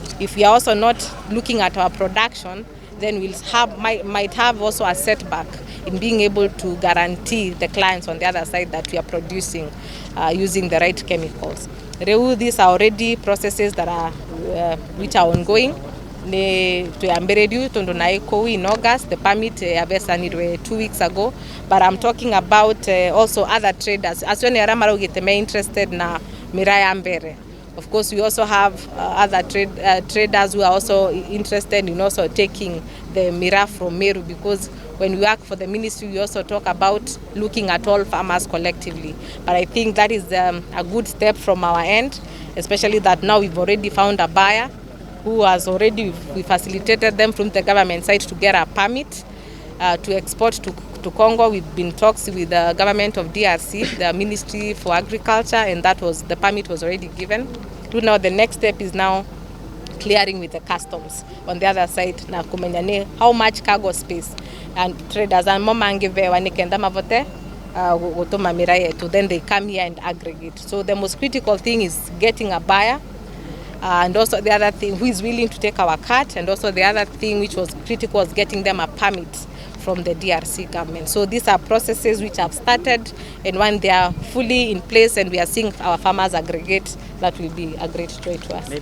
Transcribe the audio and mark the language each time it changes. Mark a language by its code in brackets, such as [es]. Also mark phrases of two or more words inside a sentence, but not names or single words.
[en] If we are also not looking at our production, then we'll might have also a setback in being able to guarantee the clients on the other side that we are producing using the right chemicals. These are already processes that are which are ongoing. In August, the permit was 2 weeks ago, but I'm talking about also other traders. As when you're interested na miraa Mbere. Of course, we also have other traders who are also interested in also taking the miraa from Meru, because when we work for the ministry, we also talk about looking at all farmers collectively. But I think that is a good step from our end, especially that now we've already found a buyer who has already, we facilitated them from the government side to get a permit to export to Congo. We've been talks with the government of DRC, the Ministry for Agriculture, and the permit was already given. Now the next step is now clearing with the customs on the other side [mer] na kumenyane [en] how much cargo space and traders and [mer] momangive wanikenda mavote gutuma miraa yetu, [en] then they come here and aggregate. So the most critical thing is getting a buyer, and also the other thing who is willing to take our cut, and also the other thing which was critical was getting them a permit from the DRC government. So these are processes which have started, and when they are fully in place and we are seeing our farmers aggregate, that will be a great joy to us.